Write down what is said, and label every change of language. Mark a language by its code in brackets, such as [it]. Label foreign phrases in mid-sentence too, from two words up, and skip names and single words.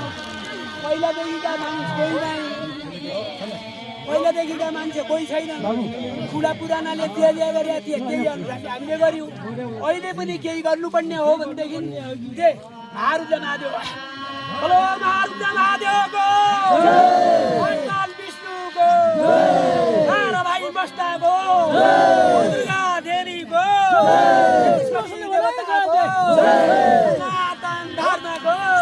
[ne] पहिलादेखिका मान्छे कोही छैन बुढा पुरानाले जे गरेका थिए त्यही अनुसारले हामीले गर्यौँ अहिले पनि केही गर्नुपर्ने हो भनेदेखि जे मारुत महादेव बोलो मारुत महादेवको हनुमान विष्णुको तारा भाइ बस्ताको दुर्गा देवीको सनातन धर्मको